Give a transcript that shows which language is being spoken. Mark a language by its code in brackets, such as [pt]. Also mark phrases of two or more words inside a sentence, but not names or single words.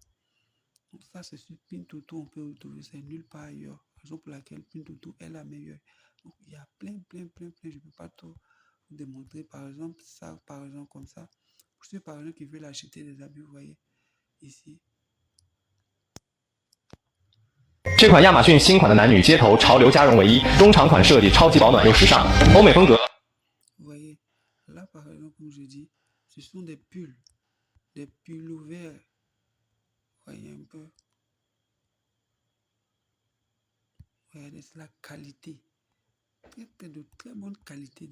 [fr] Donc ça, c'est sur Pintuto. On peut retrouver ça nulle part ailleurs. Raison pour laquelle Pintuto est la meilleure. Donc, il y a plein. Je ne peux pas tout vous démontrer. Par exemple, ça, par exemple, comme ça. Pour ceux, par exemple, qui veulent acheter des habits, vous voyez, ici. [zh] 这款亚马逊新款的男女街头潮流加绒卫衣，中长款设计超级保暖又时尚，欧美风格。 [fr] Vous voyez, là par exemple, comme je dis, ce sont des pulls ouverts. Vous voyez un peu. Regardez, c'est la qualité. De très bonne qualité.